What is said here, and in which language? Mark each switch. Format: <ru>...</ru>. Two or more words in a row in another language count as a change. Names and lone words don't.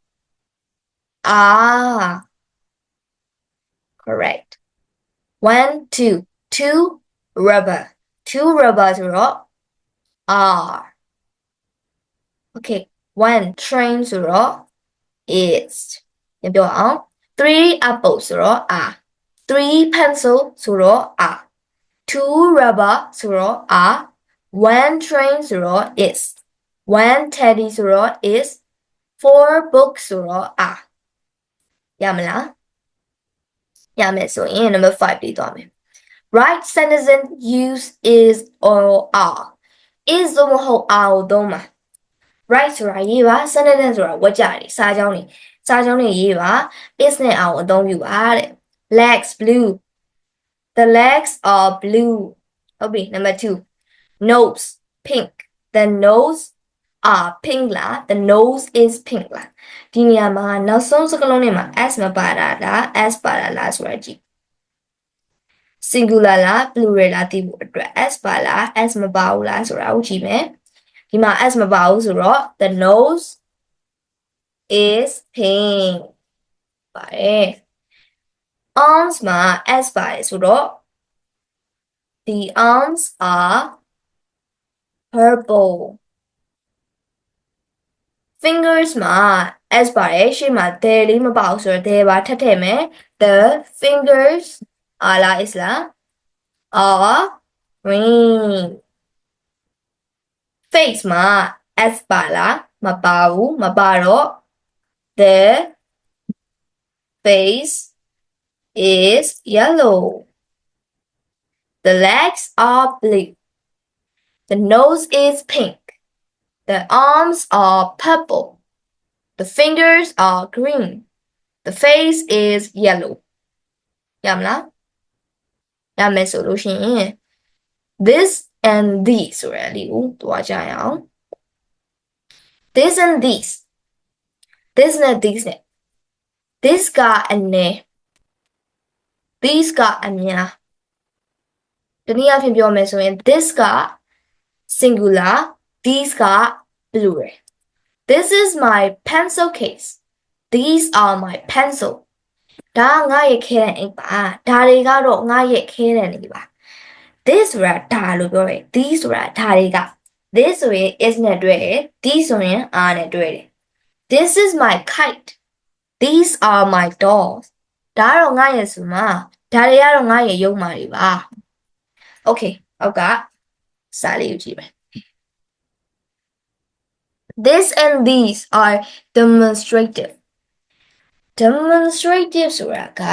<en>correct 1 2 rubber</en> <my>ဆိုတော့</my> <en>R okay 1 train</en> <my>ဆိုတော့</my> <en>is</en> <my>ပြန်ပြောအောင်</my> <en>3 apples</en> <my>ဆိုတော့</my> <en>R 3 pencil</en> <my>ဆိုတော့</my> <en>R 2 rubber</en> <my>ဆိုတော့</my> <en>R 1 train</en> <my>ဆိုတော့</my> <en>is 1 teddy</en> <my>ဆိုတော့</my> <en>is 4 books</en> <my>ဆိုတော့ R ရမလားရမယ်ဆိုရင်</my> <en>number 5</en> <my>လေးသွားမယ်</my> <en>right sentence use is or are is</en> <my>သို့မဟုတ် are ကိုသုံးပါ right ဆိုတာရေးပါ sentence ဆိုတာဝတ် ကြတယ်စာကြောင်းတွေရေးပါ is နဲ့ are ကိုအသုံးပြုပါတဲ့</my> <en>legs blue the legs are blue</en> <my>ဟုတ်ပြီ</my> <en>number 2 nose pink the nose are pink လား the nose is pink</en> <my>လားဒီနေရာမှာနောက်ဆုံးစကား လုံးထဲမှာ s မပါတာလား s ပါတာလားဆိုတာကြည့် singular လား plural လားသိဖို့အတွက် s ပါလား s မပါဘူးလားဆိုတာကိုကြည့်မယ်ဒီမှာ s မပါဘူးဆိုတော့</my> <en>the nose is pink</en> <my>ပါတယ် arms မှာ s ပါတယ်ဆိုတော့</my> <en>the arms are purple</en> <my>fingers မှာ s ပါတယ်ရှေ့မှာ there လေးမပါဘူးဆိုတော့ there ပါထပ်ထည့်မယ်</my> <en>the fingers are</en> <my>လား is လား</my> <en>are green</en> <my>face မှာ s ပါလားမပါဘူးမပါတော့ the</my> <en>face is yellow the legs are blue the nose is pink the arms are purple the fingers are green the face is yellow</en> <my>ရမလားရမယ်ဆိုလို့ရှိရင်</my> <en>this and these</en> <my>ဆိုရလေးကိုတွားကြရအောင်</my> <en>this and these this</en> <my>နဲ့ these နဲ့ this ကအနည်း these ကအများတနည်းအားဖြင့်ပြောမယ်ဆိုရင် this က singular these က plural this</my> <en>is my pencil case these are my pencil</en> <my>ဒါကငါရဲ့ခဲတံအိတ်ပါဒါတွေကတော့ငါ ရဲ့ခဲတံတွေပါ this ဆိုတာဒါလို့ပြောတယ် these ဆိုတာဒါတွေက this ဆိုရင် is နဲ့တွဲတယ် these ဆိုရင် are နဲ့တွဲတယ်</my> <en>this is my kite these are my dolls</en> <my>ဒါကတော့ငါရဲ့ဆိုမှာဒါတွေကတော့ငါရဲ့ရုပ်မာတွေပါ okay အောက်ကစာလေးကိုကြည့်မယ်</my> <en>this and these are demonstrative demonstrative</en> <my>ဆိုတာ</my>